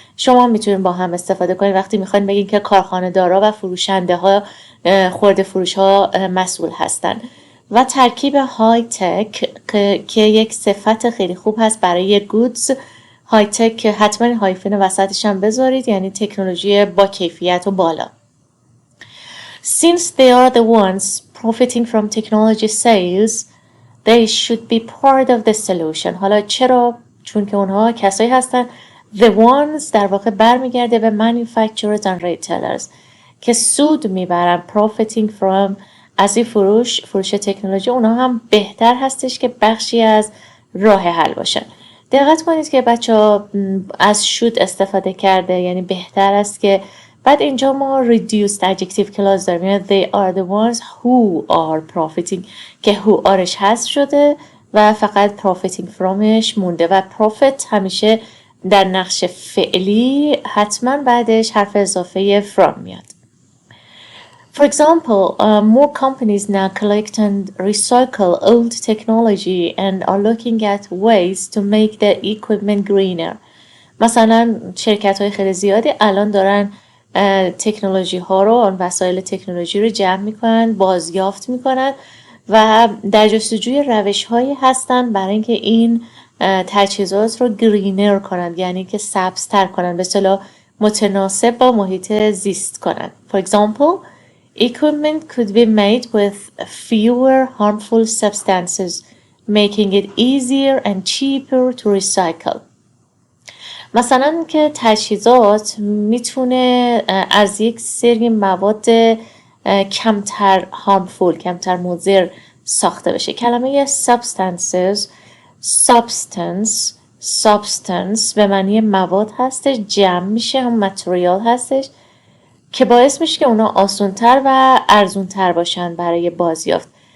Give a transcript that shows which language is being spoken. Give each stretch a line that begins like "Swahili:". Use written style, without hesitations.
Persian: شما میتونید با هم استفاده کنید وقتی میخواین بگین که کارخانه دارا و فروشنده ها، خرده فروش ها مسئول هستن. و ترکیب های تک که یک صفت خیلی خوب هست برای goods. های تک حتما هایفن وسطش هم بذارید، یعنی تکنولوژی با کیفیت و بالا.
English: Since they are the ones profiting from technology sales, they should be part of the solution.
Persian: حالا چرا؟ چون که اونها کسایی هستن the ones در واقع برمیگرده به
English: manufacturers and retailers
Persian: که سود میبرن
English: profiting from
Persian: از این فروش تکنولوژی. اونها هم بهتر هستش که بخشی از راه حل باشن. دقت کنید که بچه از should استفاده کرده، یعنی بهتر است که. بعد اینجا ما reduced adjective clause داریم، یعنی
English: they are the ones who are profiting
Persian: که who areش حذف شده و فقط profiting fromش مونده و profit همیشه در نقش فعلی حتما بعدش حرف اضافه from میاد.
English: For example, more companies now collect and recycle old technology and are looking at ways to make their equipment greener.
Persian: مثلا شرکت های خیلی زیادی الان دارن تکنولوژی ها رو، آن وسایل تکنولوژی رو جمع میکنن، بازیافت میکنن و در جستجوی روش هایی هستن برای اینکه این تجهیزات رو گرینر کنن، یعنی که سبزتر کنن، به اصطلاح متناسب با محیط زیست کنن.
English: For example, equipment could be made with fewer harmful substances, making it easier and cheaper to recycle.
Persian: مثلا که تجهیزات میتونه از یک سری مواد کمتر harmful، کمتر مضر ساخته بشه. کلمه substance به معنی مواد هستش، جمع میشه، هم متریال هستش که باعث میشه که اونا آسان‌تر و ارزون‌تر باشن برای بازیافت.